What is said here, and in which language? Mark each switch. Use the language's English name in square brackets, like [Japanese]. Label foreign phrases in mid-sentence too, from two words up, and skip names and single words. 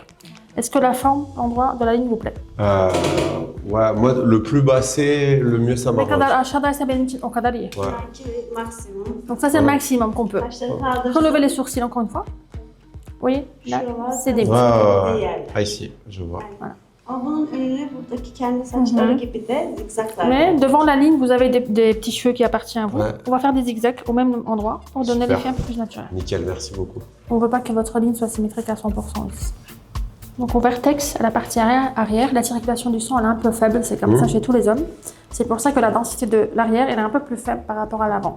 [French] Est-ce que la forme, l'endroit de la ligne vous plaît? Ouais, moi, le plus bas c'est, le mieux ça m'arrange. Ouais. Donc ça, c'est le maximum qu'on peut. Relevez les sourcils encore une fois. Vous voyez, là, c'est des muscles. Ah, ici, je vois. Voilà. [Turkish] Ama bunun önüne buradaki kendi saçları gibi de zikzaklar. [French] Mais devant la ligne, vous avez des petits cheveux qui appartiennent à vous. Ouais. On va faire des zigzags au même endroit pour donner Super. l'effet un peu plus naturel. Nickel, merci beaucoup. On ne veut pas que votre ligne soit symétrique à 100% ici. Donc au vertex, à la partie arrière, la circulation du sang elle est un peu faible, c'est comme ça chez tous les hommes. C'est pour ça que la densité de l'arrière elle est un peu plus faible par rapport à l'avant.